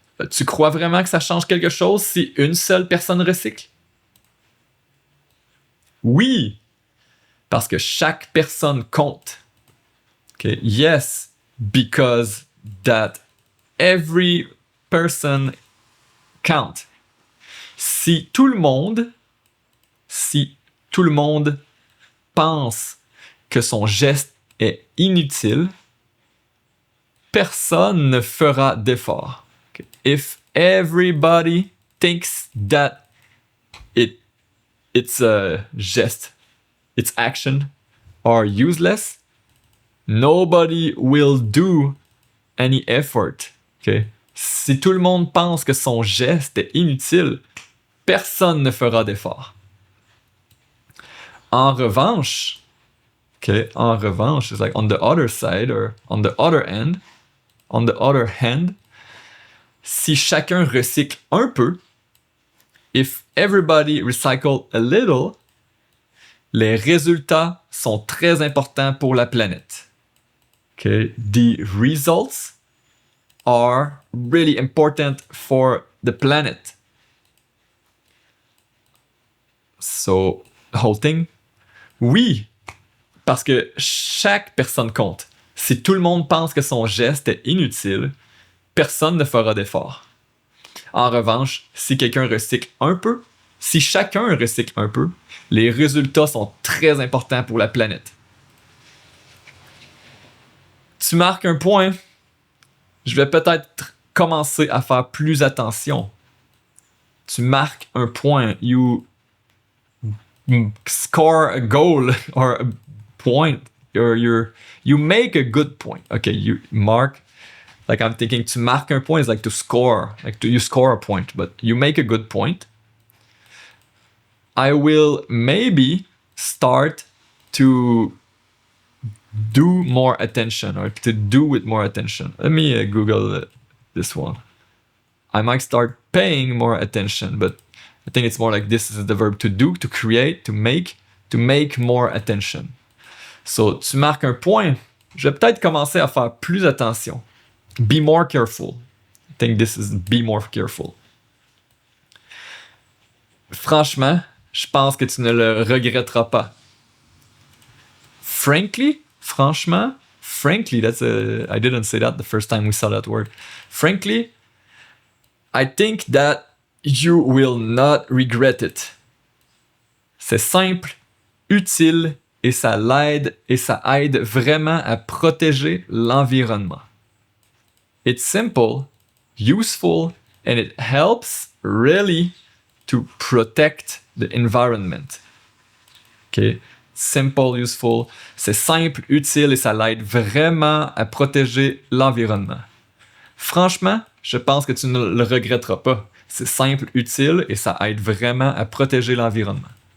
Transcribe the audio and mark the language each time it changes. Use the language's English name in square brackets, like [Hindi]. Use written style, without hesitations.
[French] Tu crois vraiment que ça change quelque chose si une seule personne recycle? Oui, parce que chaque personne compte. [English] Okay? Yes, because that every person count. [French] Si tout le monde pense que son geste est inutile, personne ne fera d'effort. [English] Okay? If everybody thinks that its geste, its action are useless, nobody will do any effort. Okay? [French] Si tout le monde pense que son geste est inutile, personne ne fera d'effort. En revanche, [English] it's like on the other side or on the other end, on the other hand, [French] si chacun recycle un peu, [English] if everybody recycle a little, [French] les résultats sont très importants pour la planète. [English] Okay? The results are really important for the planet. So, the whole thing, [French] oui, parce que chaque personne compte. Si tout le monde pense que son geste est inutile, personne ne fera d'effort. En revanche, si quelqu'un recycle un peu, si chacun recycle un peu, les résultats sont très importants pour la planète. Tu marques un point. Je vais peut-être commencer à faire plus attention. Tu marques un point. [English] You score a goal or a point. You make a good point. Okay, you mark. Like I'm thinking to mark [French] un point [English] is like to score. Like you score a point, but you make a good point. I will maybe start to do more attention or to do with more attention. Let me Google this one. I might start paying more attention, but I think it's more like this is the verb to do, to create, to make more attention. [French] So, tu marques un point. Je vais peut-être commencer à faire plus attention. [English] Be more careful. I think this is be more careful. [French] Franchement, je pense que tu ne le regretteras pas. [English] Franchement, I didn't say that the first time we saw that word. Frankly, I think that you will not regret it. [French] C'est simple, utile et ça aide vraiment à protéger l'environnement. [English] It's simple, useful, and it helps really to protect the environment. Okay? Simple, useful, [French] c'est simple, utile et ça l'aide vraiment à protéger l'environnement. Franchement, je pense que tu ne le regretteras pas. C'est simple, utile et ça aide vraiment à protéger l'environnement.